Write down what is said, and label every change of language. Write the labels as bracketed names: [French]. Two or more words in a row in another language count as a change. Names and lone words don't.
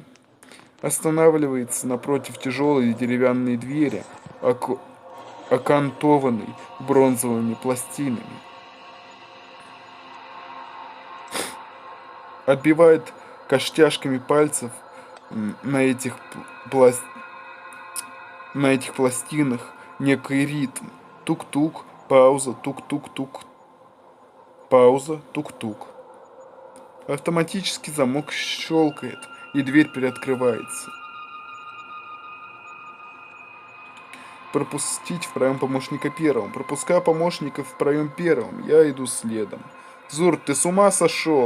[Russian] Останавливается напротив тяжелой деревянной двери, окантованной бронзовыми пластинами. Отбивает костяшками пальцев на этих пластинах некий ритм. Тук-тук, пауза, тук-тук-тук, пауза, тук-тук. Автоматически замок щелкает, и дверь приоткрывается. пропустить в проем помощника первым. Пропуская помощника в проем первым, я иду следом. «Зурт, ты с ума сошел?»